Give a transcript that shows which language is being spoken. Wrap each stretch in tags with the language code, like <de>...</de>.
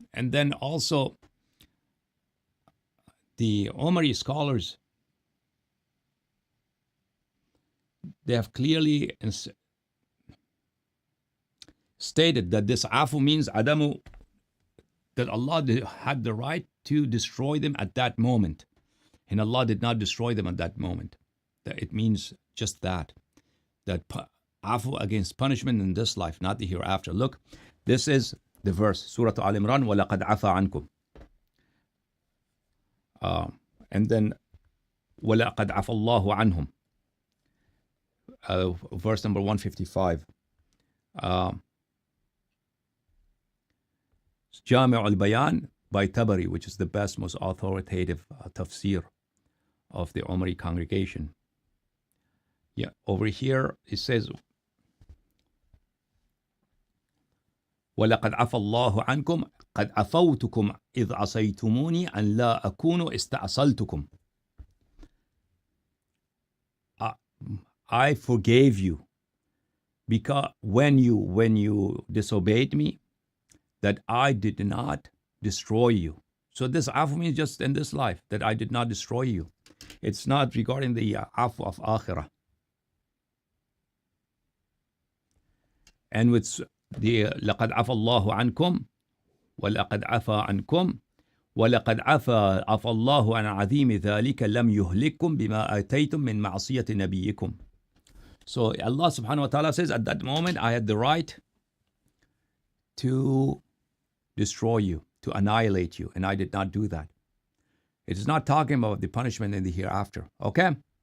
<en>And then also the Omari scholars, they have clearly stated that this afu means adamu, that Allah had the right to destroy them at that moment. And Allah did not destroy them at that moment. That it means just that afu against punishment in this life, not the hereafter. Look, this is the verse, Surah Al-Imran,</en> <ar>وَلَقَدْ عَفَى عَنْكُمْ.</ar> <en>And then,</en> <ar>وَلَقَدْ عَفَى اللَّهُ عَنْهُمْ.</ar> <en>Verse number 155. Jami' al-Bayan by Tabari, which is the best, most authoritative tafsir of the Omari congregation. Yeah, over here it says,</en> <ar>وَلَقَدْ عَفَى اللَّهُ عَنْكُمْ قَدْ عَفَوْتُكُمْ إِذْ عَصَيْتُمُونِي أَنْ لَا أَكُونُ اسْتَعْصَلْتُكُمْ.</ar> <en>I forgave you because when you disobeyed me, that I did not destroy you. So this afu means just in this life, that I did not destroy you. It's not regarding the afu of akhirah. And with the</en> <ar>لقد عفى الله عنكم ولقد عفى عنكم ولقد عفى الله عن عظيم ذلك لم يهلككم بما آتيتم من معصية نبيكم.</ar> <en>So Allah subhanahu wa ta'ala says, at that moment I had the right to destroy you, to annihilate you, and I did not do that. It is not talking about the punishment in the hereafter. Okay?</en>